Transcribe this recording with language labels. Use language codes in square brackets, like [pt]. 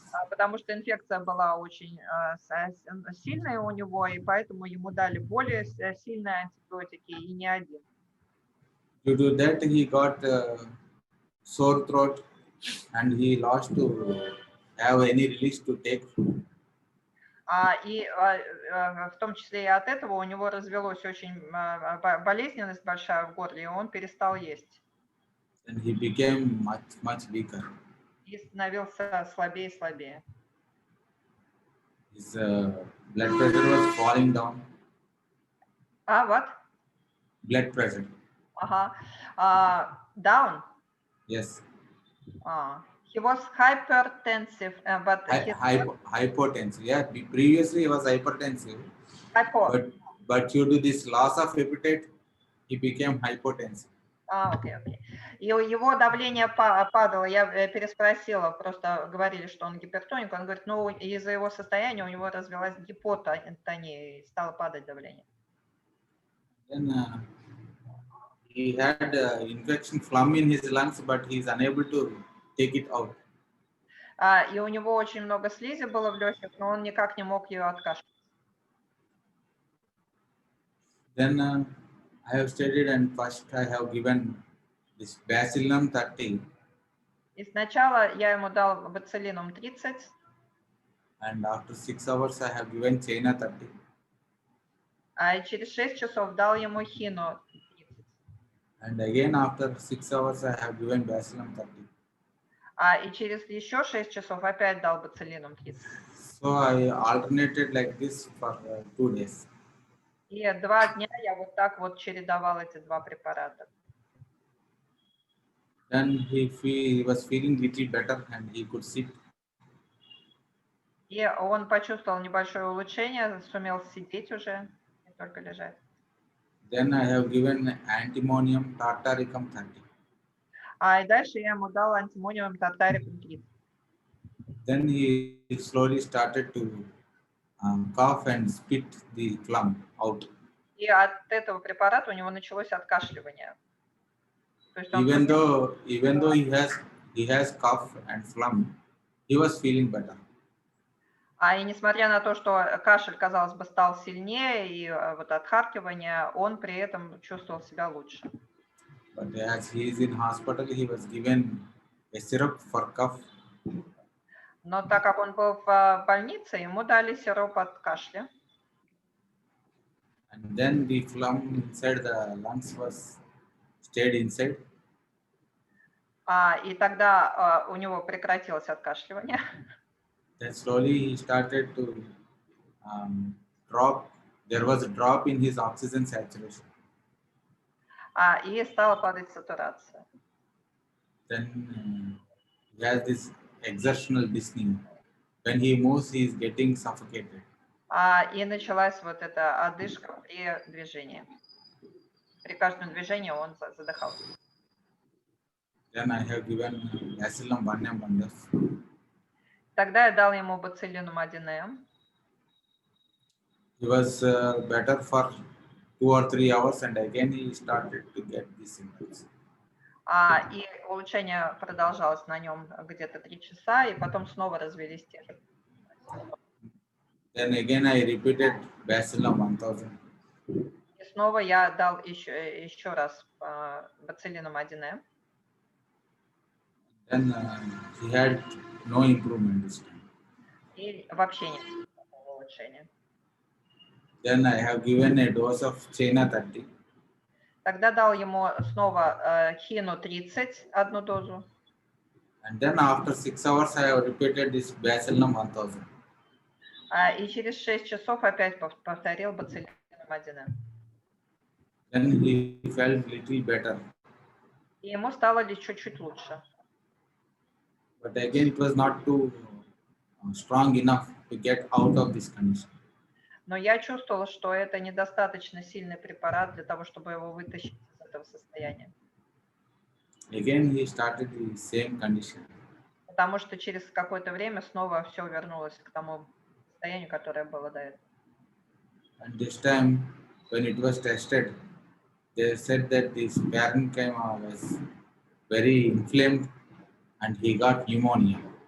[ru] Потому что инфекция была очень сильная у него, и поэтому ему дали более сильные антибиотики, и не один. [en] Due to that, he got sore throat, and he lost to have any release to take food. [ru] И в том числе и от этого у него развелась очень болезненность большая в горле, и он перестал есть. [en] And he became much weaker. [ru] И становился слабее и слабее. [en] His blood pressure was falling down. What? Blood pressure. Down? Yes. He was hypertensive, but hypotensive. Yeah, previously he was hypertensive. But due to this loss of appetite, he became hypotensive. [ru] Окей. И его давление падало, я переспросила, просто говорили, что он гипертоник, он говорит, ну, из-за его состояния у него развилась гипотония, и стало падать давление. [en] Then he had infection phlegm in his lungs, but he is unable to take it out. [ru] И у него очень много слизи было в легких, но он никак не мог ее откашлять. [en] Then I have studied, and first I have given this bacillum 30. [ru] И сначала я ему дал бациллинум 30. [en] And after 6 hours I have given China 30. [ru] И через 6 часов дал ему хину 30. [en] And again after 6 hours I have given bacillum 30. [ru] И через еще 6 часов опять дал бациллинум 30. [en] So I alternated like this for 2 days. [ru] И 2 дня я вот так вот чередовал эти 2 препарата. [en] Then he was feeling little better and he could sit. [ru] И он почувствовал небольшое улучшение, сумел сидеть уже, не только лежать. [en] Then I have given antimonium tartaricum 30. [ru] И дальше я ему дал антимониум тартарикум 30. [en] Then he slowly started to cough and spit the phlegm out. [ru] И от этого препарата у него началось откашливание. То есть он [en] Even though he has cough and phlegm, he was feeling better. [ru] и несмотря на то, что кашель, казалось бы, стал сильнее, и вот отхаркивание, он при этом чувствовал себя лучше. [en] But as he is in hospital, he was given a syrup for cough. [ru] Но так как он был в больнице, ему дали сироп от кашля. [en] And then the phlegm inside the lungs was stayed inside. [ru] И тогда у него прекратилось откашливание. [en] Then slowly he started to drop. There was a drop in his oxygen saturation. [ru] И стала падать сатурация. [en] Then he has this exertional dyspnea. When he moves, he is getting suffocated. [ru] И началась вот эта одышка при движении. При каждом движении он задыхался. [en] Then I have given Bacillum abundus. [ru] Тогда я дал ему бациллинум 1М. [en] He was better for 2 or 3 hours, and again he started to get these symptoms. [ru] И улучшение продолжалось на нем где-то 3 часа, и потом снова развились те же. [en] Then again I repeated Bacillum 1000. [ru] И снова я дал еще раз бациллинум 1М. [en] Then he had no improvement this time. [ru] И вообще нет никакого улучшения. [en] Then I have given a dose of Chena 30. [ru] Тогда дал ему снова хину 30, одну дозу. [en] And then after 6 hours I have repeated this Bacillum 1000. [ru] И через 6 часов опять повторил бациллинум 1М. [en] Then he felt little better. [ru] И ему стало лишь чуть-чуть лучше. [en] But again it was not too strong enough to get out of this condition. [ru] Но я чувствовала, что это недостаточно сильный препарат для того, чтобы его вытащить из этого состояния. [en] Again he started the same condition. [ru] Потому что через какое-то время снова все вернулось к тому состоянию, которое было до этого. [en] And this time when it was tested, they said that this parenchyma was very inflamed and he got pneumonia.